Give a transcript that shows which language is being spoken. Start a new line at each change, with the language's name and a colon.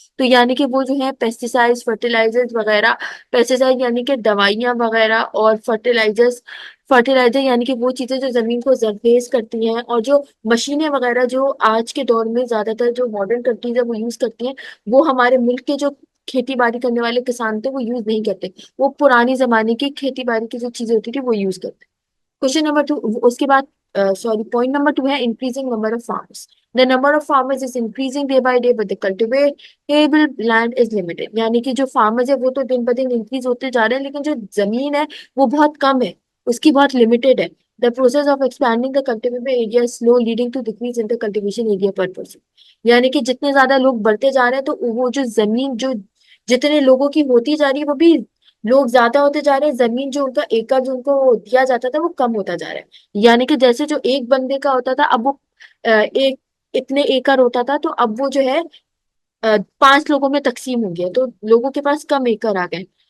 Urdu: تو یعنی کہ وہ جو ہے پیسٹیسائڈز، فرٹیلائزرز وغیرہ، پیسٹیسائڈ یعنی کہ دوائیاں وغیرہ، اور فرٹیلائزر یعنی کہ وہ چیزیں جو زمین کو زرخیز کرتی ہیں، اور جو مشینیں وغیرہ جو آج کے دور میں زیادہ تر جو ماڈرن کنٹریز ہیں وہ یوز کرتی ہیں، وہ ہمارے ملک کے جو کھیتی باڑی کرنے والے کسان تھے وہ یوز نہیں کرتے. وہ پرانے زمانے کی کھیتی باڑی کی جو چیزیں ہوتی تھی وہ یوز کرتے. Question number 2. اس کے بعد پوائنٹ نمبر 2 ہے
English: Increasing number of farmers. The number of farmers is increasing day by day, but the cultivable land is limited.
Urdu: یعنی کہ جو فارمرز ہے وہ تو دن بدن انکریز ہوتے جا رہے ہیں، لیکن جو زمین ہے وہ بہت کم ہے، اس کی بہت لمیٹڈ ہے.
English: The process of expanding the cultivable area is slow, leading to decrease in the cultivation area per person.
Urdu: یعنی کہ جتنے زیادہ لوگ بڑھتے جا رہے ہیں تو وہ جو زمین جو جتنے لوگوں کی ہوتی جا رہی ہے وہ بھی لوگ زیادہ ہوتے جا رہے ہیں، زمین جو ان کا ایکڑ جو ان کو دیا جاتا تھا وہ کم ہوتا جا رہا ہے. یعنی کہ جیسے جو ایک بندے کا ہوتا تھا اب وہ ایک اتنے ایکڑ ہوتا تھا، تو اب وہ جو ہے 5 لوگوں میں تقسیم ہو گیا، تو لوگوں کے پاس کم ایکڑ آ گئے.